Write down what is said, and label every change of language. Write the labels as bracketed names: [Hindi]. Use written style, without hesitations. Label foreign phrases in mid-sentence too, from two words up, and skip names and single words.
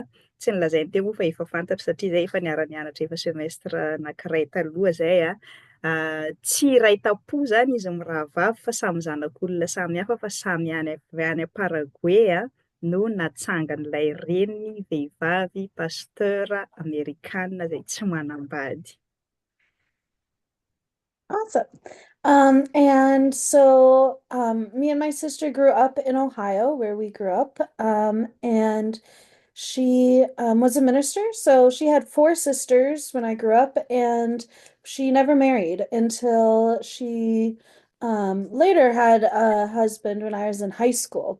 [Malagasy] Tsy nilazainy teo moa fa efa fantatra satria zay efa niara-nianatra efa semestre anankiray taloha zay tsy iray tapo zany izy mirahavavy fa samy zanak'olona samy hafa fa samy avy any Paraguay no natsangan'ilay reniny vehivavy Pasteur Amerikana zay tsy manambady. [English] Awesome. And so me and my sister grew up in Ohio, where we grew up, and she was a minister. So she had four sisters when I grew up, and she never married until she later had a husband when I was in high school.